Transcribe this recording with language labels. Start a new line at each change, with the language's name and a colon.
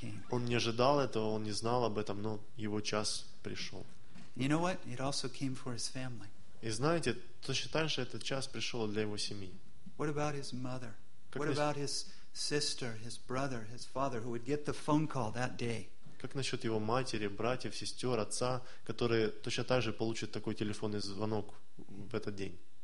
Russian: Он не ожидал этого, он не знал об этом, но его час пришел.
English: You know what? It also came for his family.
Russian: И знаете, точно так же этот час пришел для его семьи.
English: What about his mother? What about his sister, his brother, his father, who would get the phone call that day?
Russian: Как насчет его матери, братьев, сестер, отца, которые точно так же получат такой телефонный звонок в этот день?